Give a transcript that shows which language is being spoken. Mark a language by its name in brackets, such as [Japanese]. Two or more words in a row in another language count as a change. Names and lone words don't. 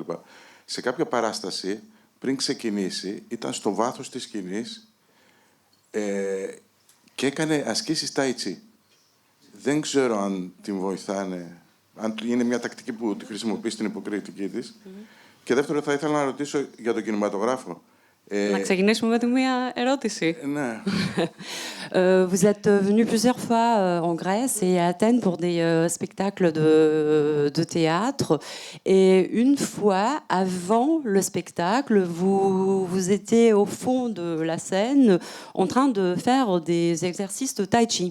[Greek] Σε κάποια παράσταση, πριν ξεκινήσει, ήταν στο βάθος της σκηνής και έκανε ασκήσεις τάιτσι. Δεν ξέρω αν την βοηθάνε, αν είναι μια τακτική που τη χρησιμοποιεί στην υποκριτική της. Και δεύτερο, θα ήθελα να ρωτήσω για τον κινηματογράφο. Να ξεκινήσουμε με τη μία ερώτηση. Ναι. [French] Vous êtes venu plusieurs fois en Grèce et à Athènes pour des spectacles de théâtre. Et une fois, avant le spectacle, vous étiez au fond de la scène en train de faire des exercices de tai chi.